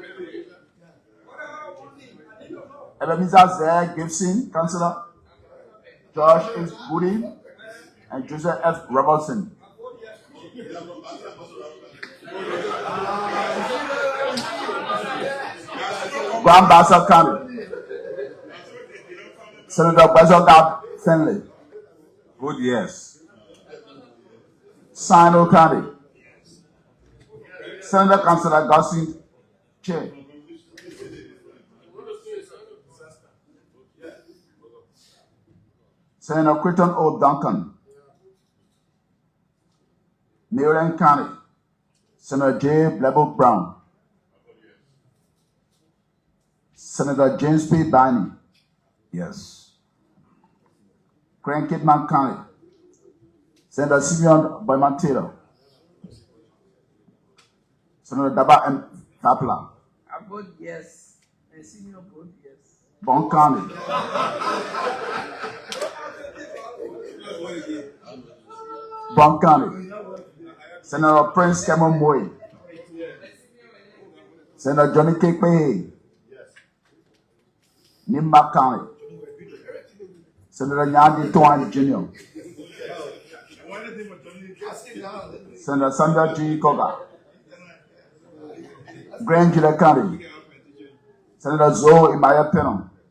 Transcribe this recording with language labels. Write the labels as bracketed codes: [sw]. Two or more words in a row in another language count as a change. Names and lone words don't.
[en] Ebenezer Z. Gibson, Councillor, Josh H. Gooding, and Joseph F. Robertson. Grand Bassa County, Senator Bezogab Finley. Vote yes. Sino County, Senator Councillor Gossin Che. Senator Quinton O. Duncan. Marion County, Senator J. Blebo Brown. Senator James P. Biney. Yes. Grand Kidman County, Senator Simeon Boyman Taylor. Senator Daba M. Kapla. I vote yes. And Simeon vote yes. Bon County, Bon County, Senator Prince Cameron Moy. Senator Johnny Kekpe. Nimba County, Senator Nyandi Tuan Jr. Senator Sandra G. Koga. Grand Judah County, Senator Zoe Imaya Penum.